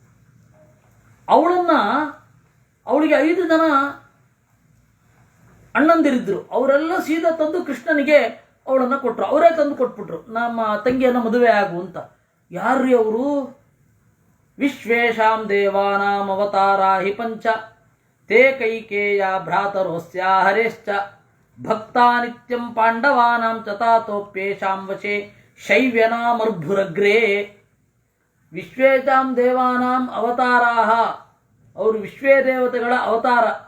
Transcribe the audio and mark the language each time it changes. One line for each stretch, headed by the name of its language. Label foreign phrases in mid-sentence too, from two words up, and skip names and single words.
Kannada: ಅವಳಿಗೆ 5 ಜನ ಅಣ್ಣಂದಿರಿದ್ರು. ಅವರೆಲ್ಲ ಸೀದಾ ತಂದು ಕೃಷ್ಣನಿಗೆ ಅವಳನ್ನು ಕೊಟ್ಟರು. ಅವರೇ ತಂದು ಕೊಟ್ಬಿಟ್ರು, ನಮ್ಮ ತಂಗಿಯನ್ನ ಮದುವೆ ಆಗು ಅಂತ. ಯಾರ್ರೀ ಅವರು?
Sanskrit: ವಿಶ್ವೇಶಾಂ ದೇವಾನಾಂ ಅವತಾರಾ ಹಿ ಪಂಚ ತೇ ಕೈಕೇಯ ಭ್ರಾತರೋಸ್ಯ ಹರೇಶ್ಚ ಭಕ್ತಾ ನಿತ್ಯಂ ಪಾಂಡವಾನಾಂ ಚತಾತೋಪ್ಯೇಷಾಂ ವಶೇ ಶೈವ್ಯನಾಮರ್ಭುರಗ್ರೇ. ವಿಶ್ವೇಶಾಂ ದೇವಾನಾಂ ಅವತಾರಾಹ,
Kannada: ಅವರು ವಿಶ್ವೇ ದೇವತೆಗಳ ಅವತಾರ.